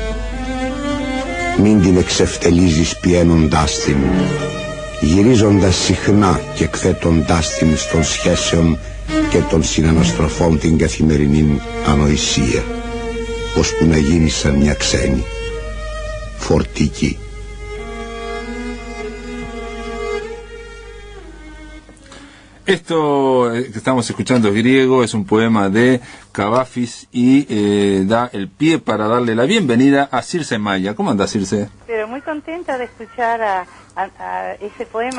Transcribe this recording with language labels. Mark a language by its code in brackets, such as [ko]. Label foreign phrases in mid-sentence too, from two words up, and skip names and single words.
[el] Μην την εξευτελίζεις πιένοντάς την, γυρίζοντας συχνά και εκθέτοντάς την των σχέσεων και των συναναστροφών την καθημερινή ανοησία, ώσπου να γίνει σαν μια ξένη, φορτική. [es] Esto que estamos escuchando es griego, es un poema de Kavafis y da el pie para darle la bienvenida a Circe Maya. ¿Cómo anda, Circe? Pero muy contenta de escuchar a ese poema.